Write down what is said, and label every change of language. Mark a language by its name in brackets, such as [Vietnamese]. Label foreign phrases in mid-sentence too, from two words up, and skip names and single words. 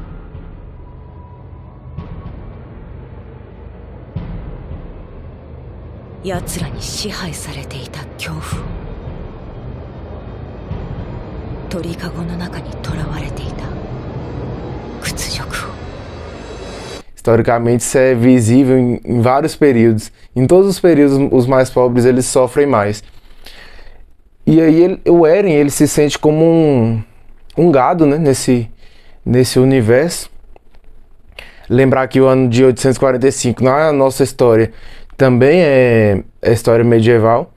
[Japanese] 奴らに支配されていた恐怖を、鳥かごの中に囚われていた屈辱を。 [Portuguese] Historicamente isso é visível em vários períodos. Em todos os períodos, os mais pobres eles sofrem mais. E aí o Eren ele se sente como um gado, né, nesse universo. Lembrar que o ano de 845 na nossa história também é história medieval.